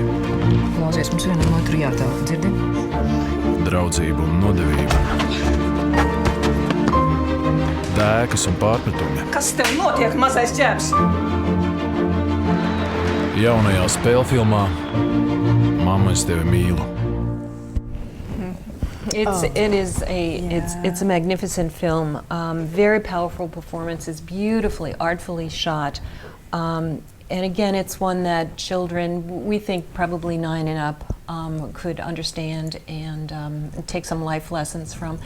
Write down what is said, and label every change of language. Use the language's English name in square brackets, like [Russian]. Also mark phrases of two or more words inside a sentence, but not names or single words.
[Latvian] Klausies, mums vienam otru jātāk, dzirdi? Draudzība un nodevība. Dēkas un pārpratumi. Kas tev notiek, mazais ķēps? Jaunajā spēlfilmā Mamma, es tevi mīlu. [English] It's a magnificent film. Very powerful performances, beautifully, artfully shot. And again, it's one that children, we think probably 9 and up, could understand and take some life lessons from.